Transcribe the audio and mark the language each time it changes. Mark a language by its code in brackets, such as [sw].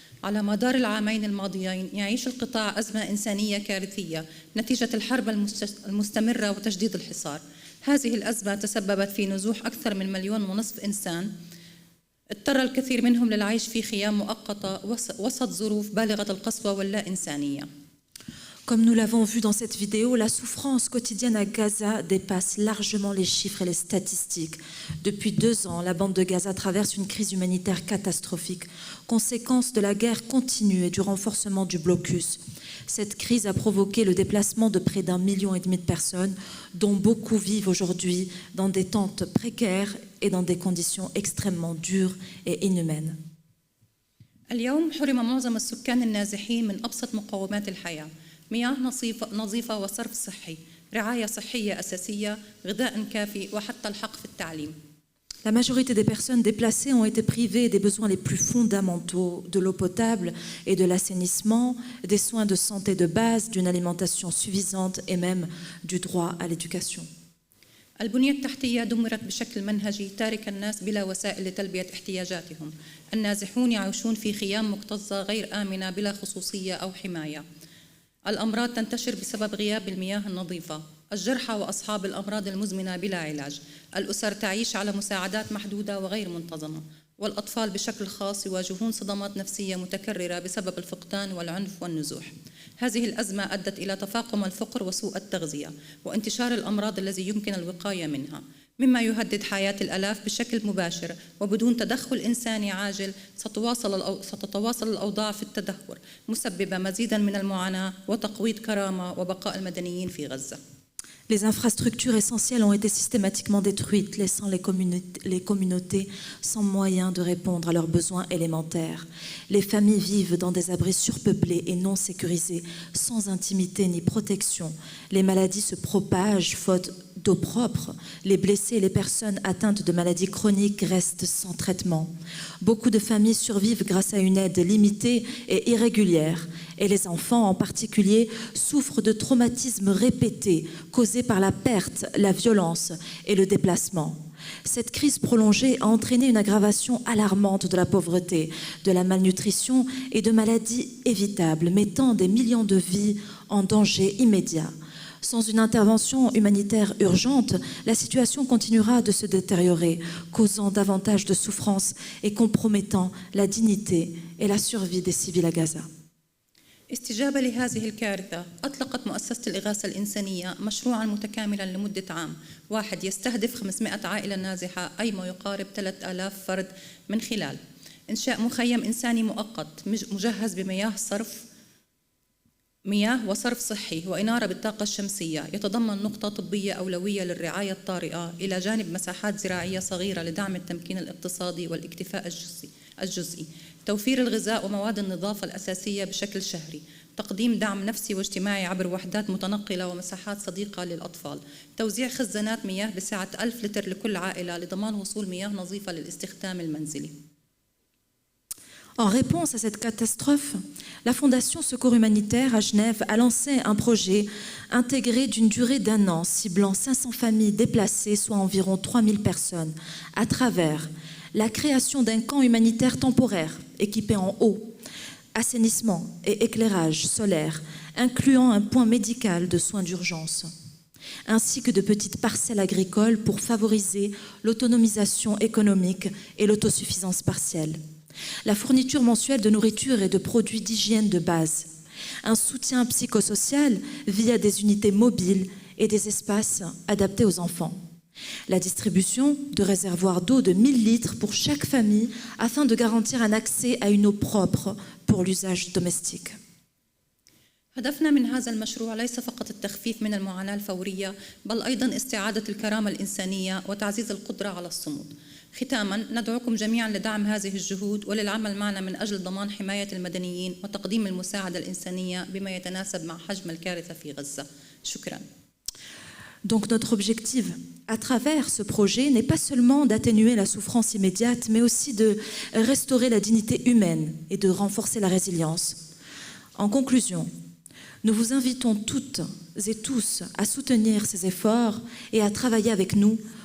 [ar] على مدار العامين الماضيين يعيش القطاع أزمة إنسانية كارثية نتيجة الحرب المستمرة وتشديد الحصار. هذه الأزمة تسببت في نزوح أكثر من 1.5 مليون إنسان، اضطر الكثير منهم للعيش في خيام مؤقتة وسط ظروف بالغة القسوة واللا إنسانية. [fr] Comme nous l'avons vu dans cette vidéo, la souffrance quotidienne à Gaza dépasse largement les chiffres et les statistiques. Depuis 2 ans, la bande de Gaza traverse une crise humanitaire catastrophique, conséquence de la guerre continue et du renforcement du blocus. Cette crise a provoqué le déplacement de près d'1,5 million de personnes, dont beaucoup vivent aujourd'hui dans des tentes précaires et dans des conditions extrêmement dures et inhumaines. [ar] اليوم حرم معظم السكان النازحين من أبسط مقومات الحياة، مياه نظيفة وصرف صحي، رعاية صحية أساسية، غذاء كافي وحتى الحق في التعليم. [fr] La majorité des personnes déplacées ont été privées des besoins les plus fondamentaux, de l'eau potable et de l'assainissement, des soins de santé de base, d'une alimentation suffisante et même du droit à l'éducation. [ar] البنية التحتية دمرت بشكل منهجي تارك الناس بلا وسائل لتلبية احتياجاتهم. النازحون يعيشون في خيام مكتظة غير آمنة بلا خصوصية أو حماية. الأمراض تنتشر بسبب غياب المياه النظيفة. الجرحى وأصحاب الأمراض المزمنة بلا علاج. الأسر تعيش على مساعدات محدودة وغير منتظمة. والأطفال بشكل خاص يواجهون صدمات نفسية متكررة بسبب الفقدان والعنف والنزوح. هذه الأزمة أدت إلى تفاقم الفقر وسوء التغذية وانتشار الأمراض التي يمكن الوقاية منها، مما يهدد حياة الآلاف بشكل مباشر، وبدون تدخل إنساني عاجل ستتواصل الأوضاع في التدهور، مسببة مزيدا من المعاناة وتقويض كرامة وبقاء المدنيين في غزة. [fr] Les infrastructures essentielles ont été systématiquement détruites, laissant les communautés sans moyens de répondre à leurs besoins élémentaires. Les familles vivent dans des abris surpeuplés et non sécurisés, sans intimité ni protection. Les maladies se propagent faute d'eau propre. Les blessés et les personnes atteintes de maladies chroniques restent sans traitement. Beaucoup de familles survivent grâce à une aide limitée et irrégulière. Et les enfants en particulier souffrent de traumatismes répétés causés par la perte, la violence et le déplacement. Cette crise prolongée a entraîné une aggravation alarmante de la pauvreté, de la malnutrition et de maladies évitables, mettant des millions de vies en danger immédiat. Sans une intervention humanitaire urgente, la situation continuera de se détériorer, causant davantage de souffrance et compromettant la dignité et la survie des civils à Gaza. [ar] استجابة لهذه الكارثة أطلقت مؤسسة الإغاثة الإنسانية مشروعاً متكاملاً لمدة عام واحد يستهدف 500 عائلة نازحة أي ما يقارب 3000 فرد من خلال إنشاء مخيم إنساني مؤقت مجهز مياه وصرف صحي وإنارة بالطاقة الشمسية، يتضمن نقطة طبية أولوية للرعاية الطارئة إلى جانب مساحات زراعية صغيرة لدعم التمكين الاقتصادي والاكتفاء الجزئي، توفير الغذاء ومواد النظافة الأساسية بشكل شهري، تقديم دعم نفسي واجتماعي عبر وحدات متنقلة ومساحات صديقة للأطفال، توزيع خزانات مياه بسعة 1000 لتر لكل عائلة لضمان وصول مياه نظيفة للاستخدام المنزلي. [fr] En réponse à cette catastrophe, la Fondation Secours Humanitaire à Genève a lancé un projet intégré d'une durée d'1 an, ciblant 500 familles déplacées, soit environ 3000 personnes, à travers la création d'un camp humanitaire temporaire équipé en eau, assainissement et éclairage solaire, incluant un point médical de soins d'urgence, ainsi que de petites parcelles agricoles pour favoriser l'autonomisation économique et l'autosuffisance partielle. La fourniture mensuelle de nourriture et de produits d'hygiène de base, un soutien psychosocial via des unités mobiles et des espaces adaptés aux enfants, la distribution de réservoirs d'eau de 1000 litres pour chaque famille afin de garantir un accès à une eau propre pour l'usage domestique. [ar] هدفنا من هذا المشروع ليس فقط التخفيف من المعاناة الفورية بل أيضا استعادة الكرامة الإنسانية وتعزيز القدرة على الصمود. ختاما ندعوكم جميعا لدعم هذه الجهود وللعمل معنا من أجل ضمان حماية المدنيين وتقديم المساعدة الإنسانية بما يتناسب مع حجم الكارثة في غزة. شكرا. [fr] Donc notre objectif à travers ce projet n'est pas seulement d'atténuer la souffrance immédiate, mais aussi de restaurer la dignité humaine et de renforcer la résilience. En conclusion, nous vous invitons toutes et tous à soutenir ces efforts et à travailler avec nous